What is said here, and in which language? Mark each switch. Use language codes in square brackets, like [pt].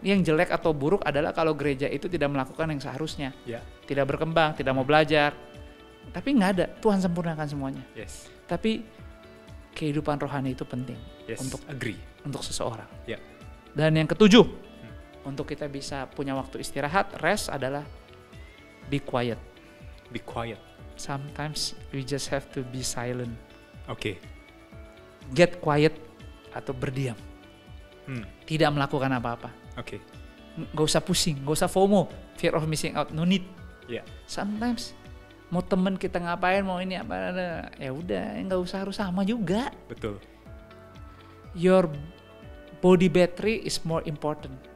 [id] Yang jelek atau buruk adalah kalau gereja itu tidak melakukan yang seharusnya, tidak berkembang, tidak mau belajar. Tapi nggak ada, Tuhan sempurnakan semuanya. Tapi kehidupan rohani itu penting untuk seseorang. Dan yang ketujuh, untuk kita bisa punya waktu istirahat, rest adalah [en] Be quiet. Be quiet. Sometimes we just have to be silent. [id] Oke. [en] Get quiet [id] atau berdiam. Tidak melakukan apa-apa. Oke. Gak usah pusing, gak usah FOMO, [en] fear of missing out, no need. Yeah. Sometimes [id] mau temen kita ngapain, mau ini apa, ya udah, nggak usah harus sama juga. Betul. [en] Your body battery is more important.